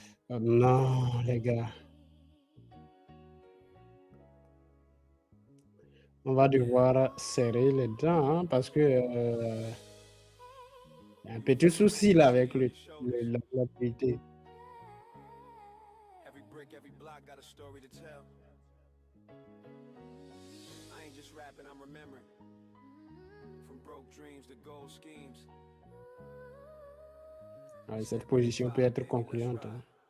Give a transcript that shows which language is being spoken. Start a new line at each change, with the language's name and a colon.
French: Non, les gars. On va devoir serrer les dents hein, parce que y a un petit souci là avec la volatilité.
English: Every brick, every block got a story to tell. I ain't just rapping, I'm remembering. From broke dreams to gold schemes.
French: Ouais, cette position peut être concluante. Hein.